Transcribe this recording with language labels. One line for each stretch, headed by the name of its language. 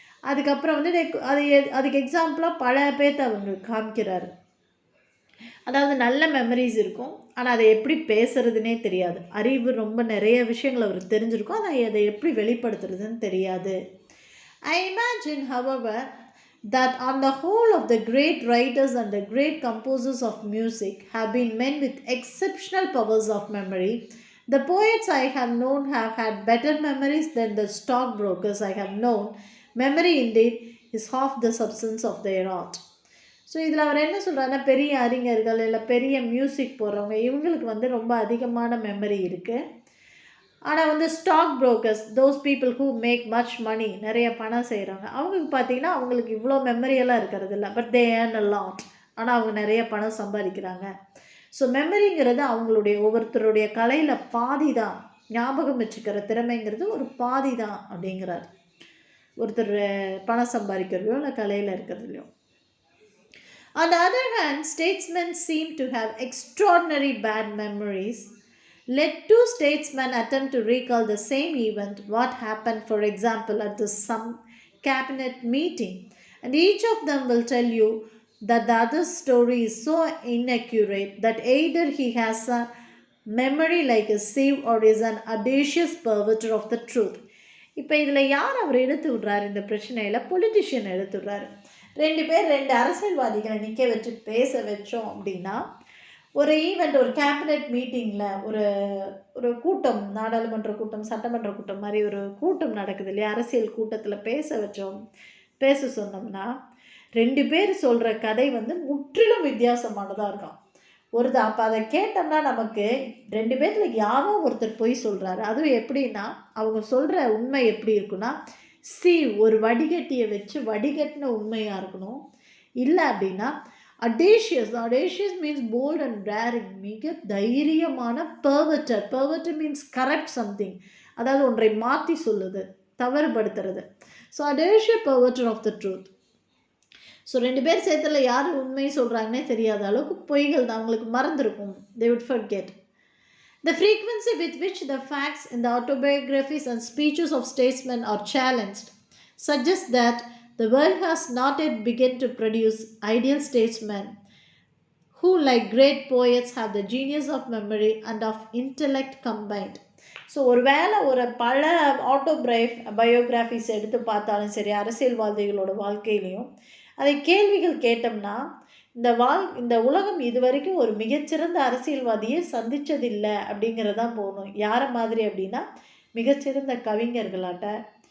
Tamil: அதுக்கப்புறம் வந்து அதுக்கு எக்ஸாம்பிளாக பல பேர்த்த அவங்க காமிக்கிறார். அதாவது நல்ல மெமரிஸ் இருக்கும், ஆனால் அதை எப்படி பேசுகிறதுனே தெரியாது. அறிவு ரொம்ப நிறைய விஷயங்கள் அவருக்கு தெரிஞ்சிருக்கும், ஆனால் அதை எப்படி வெளிப்படுத்துறதுன்னு தெரியாது.
English: I imagine, however, that on the whole of the great writers and the great composers of music have been men with exceptional powers of memory. The poets I have known have had better memories than the stockbrokers I have known. Memory indeed is half the substance of their art.
Tamil: So இதில் அவர் என்ன சொல்கிறாருன்னா, பெரிய அறிஞர்கள் இல்லை பெரிய music போடுறவங்க இவங்களுக்கு வந்து ரொம்ப அதிகமான மெமரி இருக்குது. ஆனால் வந்து stock brokers,
English: those people who make much money,
Tamil: நிறைய பணம் செய்கிறாங்க, அவங்களுக்கு பார்த்தீங்கன்னா அவங்களுக்கு இவ்வளோ மெமரியெல்லாம் இருக்கிறது இல்லை.
English: But they earn a lot.
Tamil: ஆனால் அவங்க நிறைய பணம் சம்பாதிக்கிறாங்க. ஸோ மெமரிங்கிறது அவங்களுடைய ஒவ்வொருத்தருடைய கலையில் பாதி தான். ஞாபகம் வச்சுக்கிற திறமைங்கிறது ஒரு பாதி தான் அப்படிங்கிறார். ஒருத்தர் பணம் சம்பாதிக்கிறதையோ இல்லை கலையில் இருக்கிறதுலையோ.
English: On the other hand, statesmen seem to have extraordinary bad memories. Let two statesmen attempt to recall the same event, what happened, for example, at some cabinet meeting, and each of them will tell you that the other's story is so inaccurate that either he has a memory like a sieve or is an audacious perverter of the truth.
Tamil: இப்போ இதில் யார் அவர் எடுத்து விட்றாரு இந்த பிரச்சனையில்? Politician எடுத்து விட்றாரு. ரெண்டு அரசியல்வாதிகளை நிற்க வச்சு பேச வச்சோம் அப்படின்னா, ஒரு ஈவெண்ட், ஒரு கேபினெட் மீட்டிங்கில் ஒரு கூட்டம், நாடாளுமன்ற கூட்டம், சட்டமன்ற கூட்டம் மாதிரி ஒரு கூட்டம் நடக்குது இல்லையா, அரசியல் கூட்டத்தில் பேச சொன்னோம்னா, ரெண்டு பேர் சொல்கிற கதை வந்து முற்றிலும் வித்தியாசமானதாக இருக்கும். அப்போ அதை கேட்டோம்னா நமக்கு ரெண்டு பேர்த்தில் யாரோ ஒருத்தர் பொய் சொல்கிறாரு. அதுவும் எப்படின்னா, அவங்க சொல்கிற உண்மை எப்படி இருக்குன்னா, ஒரு வடிகட்டியை வச்சு வடிகட்டின உண்மையாக இருக்கணும். இல்லை அப்படின்னா audacious
English: means bold and daring,
Tamil: மிக தைரியமான. perverter
English: means correct something,
Tamil: அதாவது ஒன்றை மாற்றி சொல்லுது, தவறுபடுத்துறது.
English: So audacious perverter of the truth.
Tamil: So ரெண்டு பேர் சேர்த்துல யார் உண்மை சொல்கிறாங்கன்னே தெரியாத அளவுக்கு பொய்கள் தான், அவங்களுக்கு மறந்துருக்கும்.
English: they would forget. The frequency with which the facts in the autobiographies and speeches of statesmen are challenged suggests that the world has not yet begun to produce ideal statesmen who, like great poets, have the genius of memory and of intellect combined.
Tamil: So ஒரு பல biographies எடுத்து பார்த்தாலும் சரி, அரசியல்வாதிகளோட வாழ்க்கையிலையும் அதை கேள்விகள் கேட்டோம்னா, இந்த உலகம் இதுவரைக்கும் ஒரு மிகச்சிறந்த அரசியல்வாதியை சந்தித்ததில்லை அப்படிங்கிறதான் போகணும். யாரை மாதிரி அப்படின்னா, மிகச்சிறந்த கவிஞர்களாட்ட.